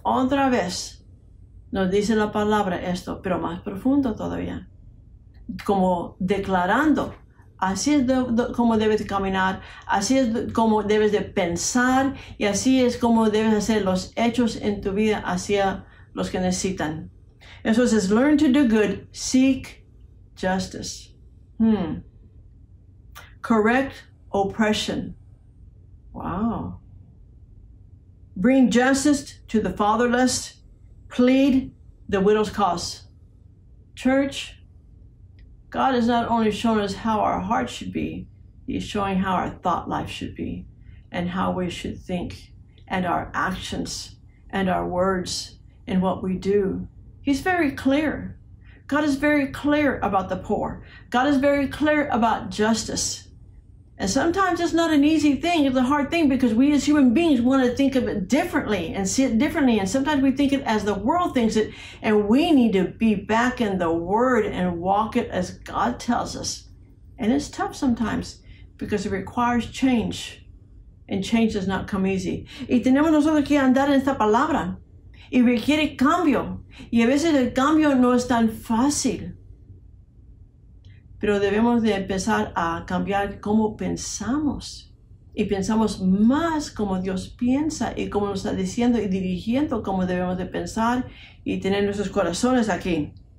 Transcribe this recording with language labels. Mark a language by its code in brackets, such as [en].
[es] Otra vez nos dice la palabra esto, pero más profundo todavía. Como declarando, así es como debes de caminar, así es como debes de pensar y así es como debes hacer los hechos en tu vida hacia los que necesitan. [en] Entonces, learn to do good, seek justice. Correct oppression. Wow. Bring justice to the fatherless. Plead the widow's cause. Church, God is not only showing us how our heart should be, He's showing how our thought life should be and how we should think and our actions and our words and what we do. He's very clear. God is very clear about the poor. God is very clear about justice. And sometimes it's not an easy thing. It's a hard thing because we as human beings want to think of it differently and see it differently. And sometimes we think it as the world thinks it. And we need to be back in the Word and walk it as God tells us. And it's tough sometimes because it requires change. And change does not come easy. [es] Y tenemos nosotros que andar en esta palabra. Y requiere cambio. Y a veces el cambio no es tan fácil. Pero debemos de empezar a cambiar cómo pensamos. Y pensamos más como Dios piensa y como nos está diciendo y dirigiendo cómo debemos de pensar y tener nuestros corazones aquí.